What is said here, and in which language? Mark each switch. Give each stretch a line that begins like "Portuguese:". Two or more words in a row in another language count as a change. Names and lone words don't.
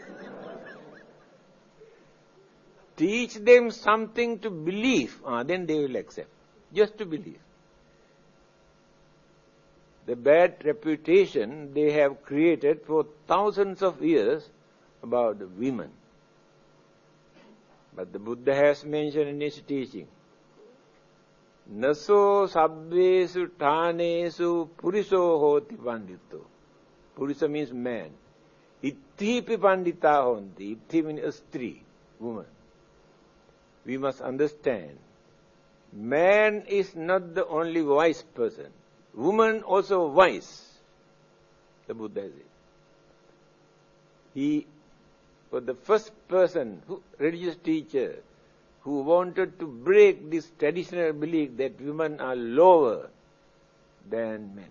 English: Teach them something to believe, then they will accept. Just to believe. The bad reputation they have created for thousands of years about the women. But the Buddha has mentioned in his teaching,
Pali: Naso sabbesu tanesu puriso hoti pandito.
English: Purisa means man.
Pali: Itthipi pandita honti.
English: Itti means a stree, woman. We must understand, man is not the only wise person. Woman also wise, the Buddha said. He was the first person, religious teacher, who wanted to break this traditional belief that women are lower than men.